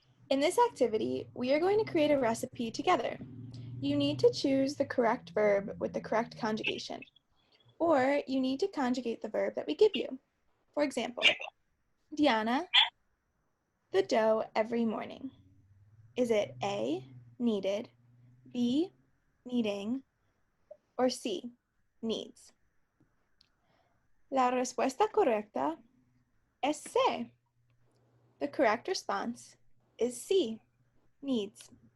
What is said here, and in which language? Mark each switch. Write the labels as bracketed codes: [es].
[en] In this activity, we are going to create a recipe together. You need to choose the correct verb with the correct conjugation, or you need to conjugate the verb that we give you. For example, Diana, the dough every morning. Is it A, needed, B, needing, or C, needs? [es] La respuesta correcta es C. [en] The correct response is C, needs.